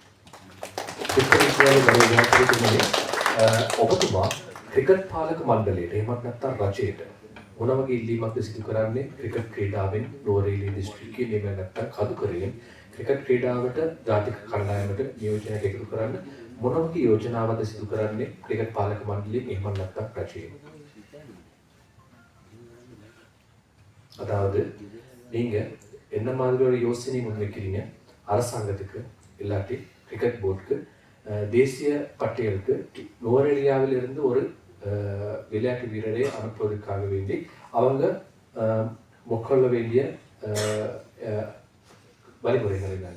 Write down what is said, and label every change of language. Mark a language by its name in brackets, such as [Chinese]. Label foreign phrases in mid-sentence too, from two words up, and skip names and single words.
[Sinhala] ඔබතුමා ක්‍රිකට් පාලක මණ්ඩලයට එහෙමත් නැත්නම් රජයට මොන වගේ ඉල්ලීමක්ද සිදු කරන්නේ ක්‍රිකට් ක්‍රීඩාවෙන් නුවරඑළිය දිස්ත්‍රික්කයේ මේ නැත්නම් කඳුකරයෙන් ක්‍රිකට් ක්‍රීඩාවට ජාතික කණ්ඩායමට නියෝජනයක් එකතු කරන්න මොන වගේ යෝජනාවක්ද සිදු කරන්නේ ක්‍රිකට් පාලක මණ්ඩලයෙන් එහෙමත් නැත්නම් රජයෙන්? [Tamil] அதாவது நீங்க என்ன மாதிரி ஒரு யோசனை முன்வைக்கிறீங்க அரசாங்கத்துக்கு இல்லாட்டி கிரிக்கெட் போர்டுக்கு தேசிய பட்டியலுக்கு நுவரெலியாவில் இருந்து ஒரு விளையாட்டு வீரரை அனுப்புவதற்காக வேண்டி அவங்க மேற்கொள்ள வேண்டிய வழிமுறைகள் என்னென்ன?